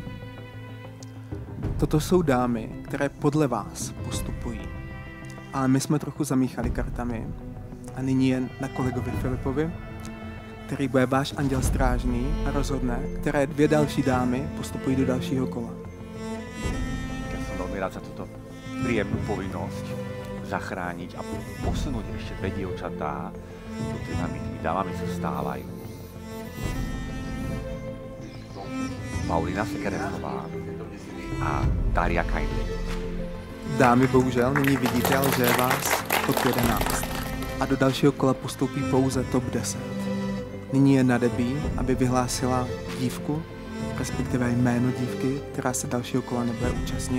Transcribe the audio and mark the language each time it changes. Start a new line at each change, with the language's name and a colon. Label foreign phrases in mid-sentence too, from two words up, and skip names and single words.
Czech: Toto jsou dámy, které podle vás postupují. Ale my jsme trochu zamíchali kartami. A nyní jen na kolegovi Filipovi, který bude váš anděl strážný a rozhodne, které 2 další dámy postupují do dalšího kola.
Slovak: Ja som veľmi rád za túto príjemnú povinnosť zachrániť a posunúť ešte 2 dievčatá do tej tými dámami sa stávajú. Paulina Sekeresová a Daria Kajdli.
Czech: Dámy, bohužel nyní vidíte, ale že je vás top 11 a do dalšího kola postoupí pouze top 10. Nyní je na Debbie, aby vyhlásila dívku, respektive jméno dívky, která se dalšího kola nebude účastnit.